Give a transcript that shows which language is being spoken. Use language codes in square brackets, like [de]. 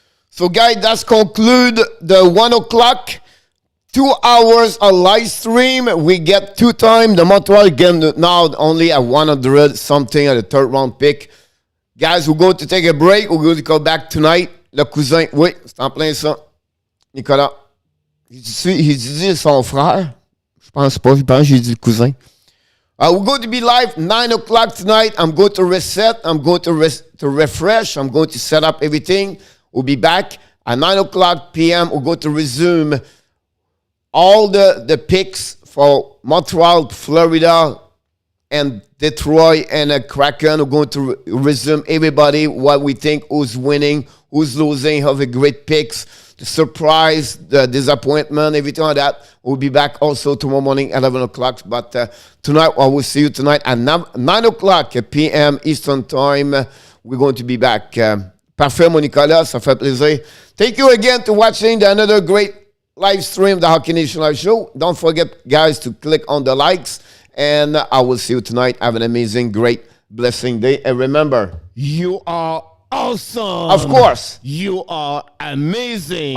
[en] So, guys, that's conclude the 1 o'clock. 2 hours of live stream. We get 2 times the Montreal game now only at 100 something at the third round pick. Guys, we're going to take a break. We're going to go back tonight. [fr] Le cousin, oui, c'est en plein ça. Nicolas. Il dit son frère. Je pense pas, j'ai dit le cousin. [en] We're going to be live 9 o'clock tonight. I'm going to reset. I'm going to refresh. I'm going to set up everything. We'll be back at 9 o'clock p.m. We're going to resume all the picks for Montreal, Florida, and Detroit, and Kraken. We're going to resume everybody, what we think, who's winning, who's losing, have a great picks, the surprise, the disappointment, everything like that. We'll be back also tomorrow morning, 11 o'clock. But tonight, I will see you tonight at 9 o'clock p.m. Eastern Time. We're going to be back. [fr] Parfait, mon Nicolas, ça fait plaisir. [en] Thank you again to watching another great live stream, the Hockey Nation Live Show. Don't forget, guys, to click on the likes. And I will see you tonight. Have an amazing, great, blessing day. And remember, you are awesome. Of course. You are amazing.